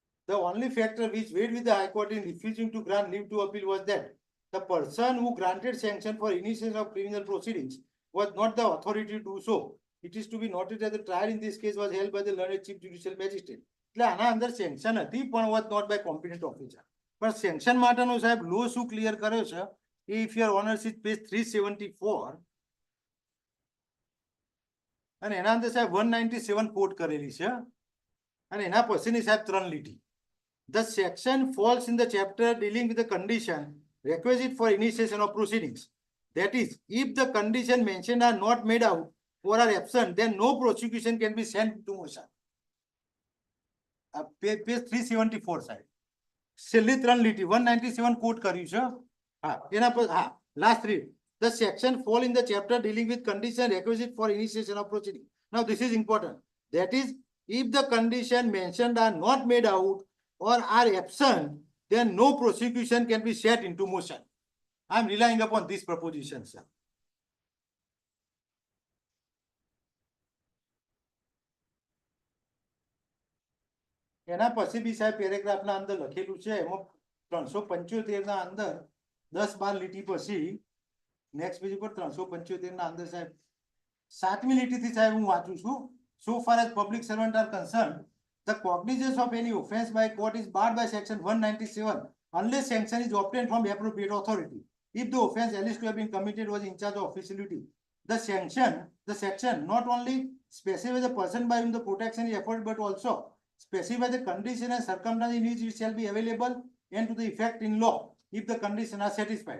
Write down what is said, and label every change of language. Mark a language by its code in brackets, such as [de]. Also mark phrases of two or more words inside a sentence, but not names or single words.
[en] The only factor which weighed with the High Court in refusing to grant leave to appeal was that the person who granted sanction for initiation of criminal proceedings was not the authority to do so. It is to be noted that the trial in this case was held by the learned chief judicial magistrate. [gu] એટલે આના અંદર સેન્કશન હતી પણ [en] was not by competent officer. [gu] પણ સેન્કશન માટેનો સાહેબ લો શું ક્લિયર કર્યો છે? [en] If your honors is page 374 [gu] અને એના અંદર સાહેબ 197 કોટ કરેલી છે અને એના પછીની સાહેબ 3 લીટી. [en] The section falls in the chapter dealing with the condition requisite for initiation of proceedings. That is, if the condition mentioned are not made out or are absent, then no prosecution can be sent to motion. [gu] Page 374 સાહેબ છેલ્લી 3 લીટી 197 કોટ કર્યું છે. હા એના પર હા [en] last read. The section fall in the chapter dealing with condition requisite for initiation of proceeding. Now this is important. That is, if the condition mentioned are not made out or are absent, then no prosecution can be set into motion. I am relying upon this proposition, sir. [gu] એના પછી બી સાહેબ પેરેગ્રાફના અંદર લખેલું છે એમાં 375 ના અંદર 10-12 લીટી પછી [en] next page [gu] ઉપર 375 ના અંદર સાહેબ 7મી લીટીથી સાહેબ હું વાંચું છું. [en] So far as public servant are concerned, the cognizance of any offence by court is barred by section 197 unless sanction is obtained from the appropriate authority. If the offence alleged to have been committed was in charge of official duty, the section not only specifies the person by whom the protection is afforded but also specify the condition and circumstances in which it shall be available and to the effect in law if the conditions are satisfied.